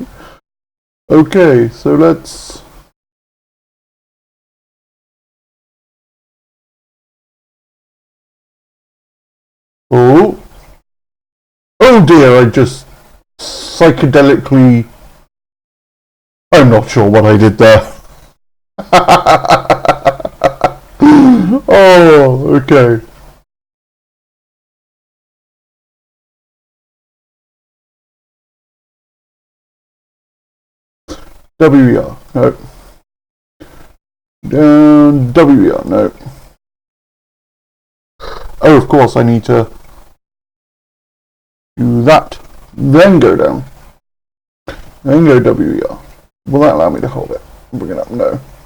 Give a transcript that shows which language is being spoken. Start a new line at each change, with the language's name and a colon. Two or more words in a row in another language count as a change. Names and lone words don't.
English: Okay, so let's... Oh. Oh dear, I just psychedelically... I'm not sure what I did there. Oh, okay. W-E-R, no. W-E-R, no. Oh, of course, I need to do that. Then go down. Then go W-E-R. Will that allow me to hold it? Bring it up, no.